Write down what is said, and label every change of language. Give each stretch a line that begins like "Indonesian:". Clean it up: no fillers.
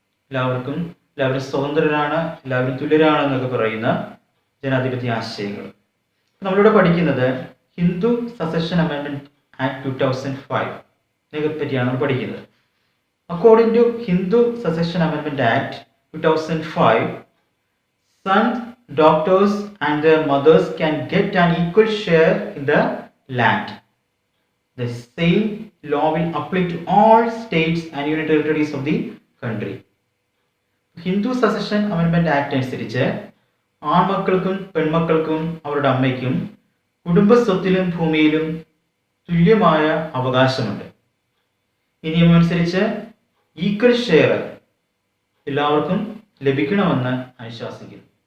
Malayalam: എല്ലാവരും സ്വതന്ത്രരാണ്, എല്ലാവരും തുല്യരാണ് എന്നൊക്കെ പറയുന്ന ജനാധിപത്യ ആശയങ്ങൾ. നമ്മളിവിടെ പഠിക്കുന്നത് ഹിന്ദു സസഷൻ അമെൻഡ്മെന്റ് ആക്ട് 2005 ഇതിനെ പറ്റിയാണ് നമ്മൾ പഠിക്കുന്നത്.
English: According to Hindu succession amendment act 2005, sons, daughters and their mothers can get an equal share in the land. The same law will apply to all states and union territories of the country.
Malayalam: Hindu succession amendment act അനുസരിച്ച് ആൺമക്കൾക്കും പെൺമക്കൾക്കും അവരുടെ അമ്മയ്ക്കും കുടുംബസ്വത്തിലും ഭൂമിയിലും തുല്യമായ അവകാശമുണ്ട്. ഈ നിയമം അനുസരിച്ച് equal share എല്ലാവർക്കും ലഭിക്കണമെന്ന് അനുശാസിക്കുന്നു.